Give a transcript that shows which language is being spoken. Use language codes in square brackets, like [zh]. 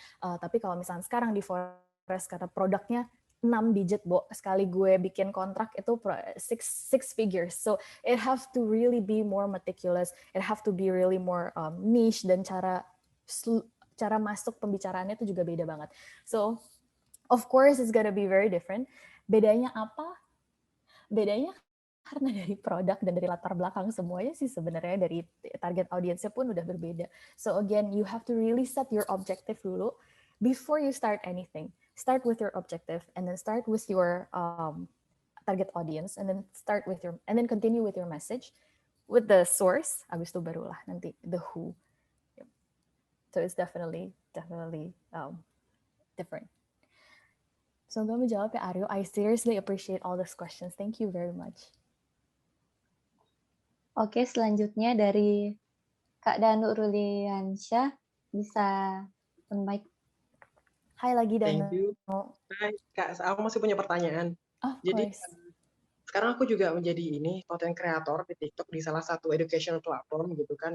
[id] Tapi kalau misalnya sekarang di Forest, kata produknya 6 digit, sekali gue bikin kontrak itu six figures. [en] So it have to really be more meticulous, it have to be really more niche, [id] dan cara masuk pembicaraannya itu juga beda banget. [en] So of course it's gonna be very different. [id] Bedanya apa? Bedanya karena dari produk dan dari latar belakang semuanya sih sebenarnya, dari target audience-nya pun udah berbeda. [en] So again, you have to really set your objective dulu before you start anything. Start with your objective, and then start with your target audience, and then continue with your message, with the source. [id] Abis itu barulah nanti [en] the who. So it's definitely different. So [id] gue menjawab ya, [en] Aryo. I seriously appreciate all these questions. Thank you very much. [id] Oke, selanjutnya dari Kak Danu Ruliansyah, bisa on-mic. Hai lagi, Danu. [en] Thank you. [id] Hai, Kak, aku masih punya pertanyaan. Jadi, [en] course. [id] sekarang aku juga menjadi content creator di TikTok di salah satu educational platform gitu kan.